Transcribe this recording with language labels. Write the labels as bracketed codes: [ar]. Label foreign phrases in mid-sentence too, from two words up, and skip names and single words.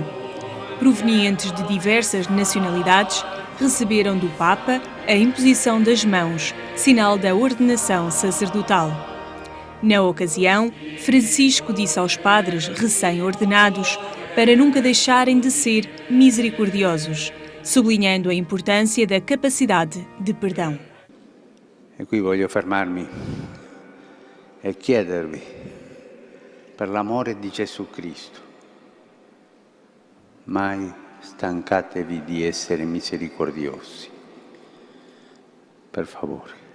[pt] Provenientes de diversas nacionalidades, receberam do Papa a imposição das mãos, sinal da ordenação sacerdotal. Na ocasião, Francisco disse aos padres recém-ordenados para nunca deixarem de ser misericordiosos, sublinhando a importância da capacidade de perdão. [it] E qui voglio fermarmi e chiedervi, per l'amore di Gesù Cristo, mai stancatevi di essere misericordiosi. Per favore.